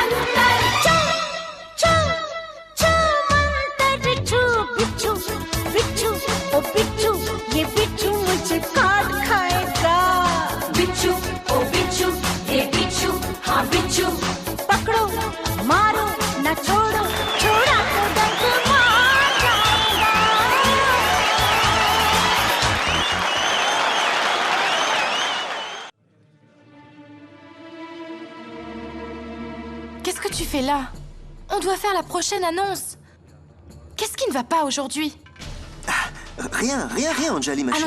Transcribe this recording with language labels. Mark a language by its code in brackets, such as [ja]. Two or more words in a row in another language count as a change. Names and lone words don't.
[hi] चू मंतर छू बिच्छू बिच्छू ओ बिच्छू ये बिच्छू मुझे काट खाएगा बिच्छू ओ बिच्छू ये बिच्छू हाँ बिच्छू पकड़ो मारो न छोड़ो छोड़ा तो डंक मार जाएगा [fr] Qu'est-ce que tu fais là? On doit faire la prochaine annonce. Qu'est-ce qui ne va pas aujourd'hui? Rien, Anjali, ma chérie.